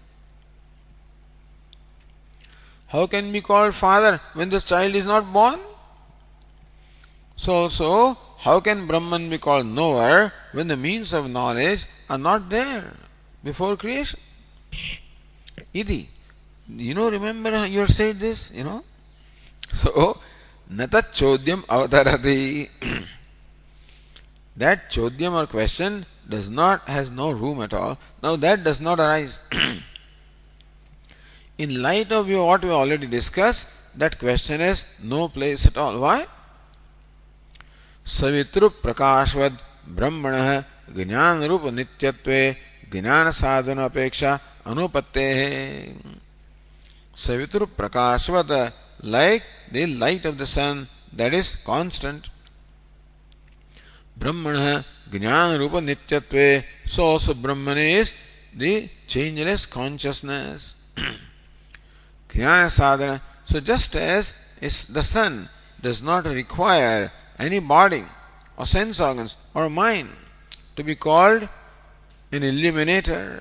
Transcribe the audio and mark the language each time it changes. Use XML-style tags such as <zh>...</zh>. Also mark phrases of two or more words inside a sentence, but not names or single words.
<en>How can you be called father when the child is not born? So how can Brahman be called knower when the means of knowledge are not there before creation? Iti. Remember you said this, So,</en> <sa>natat chodyam avatarati.</sa> <en>That chodyam or question has no room at all. Now that does not arise. In light of what we already discussed, that question has no place at all. Why?</en> <sa>Savitru prakashvad brahmanah jnana rupa nityatve jnana sadhana apeksha anupattehe. Savitru prakashvat,</sa> <en>like the light of the sun that is constant.</en> <sa>Brahmanah jnana rupa nityatve.</sa> <en>So also Brahman is the changeless consciousness.</en> <sa>Jnana sadhana.</sa> <en>So just as the sun does not require any body or sense organs or mind to be called an illuminator.</en>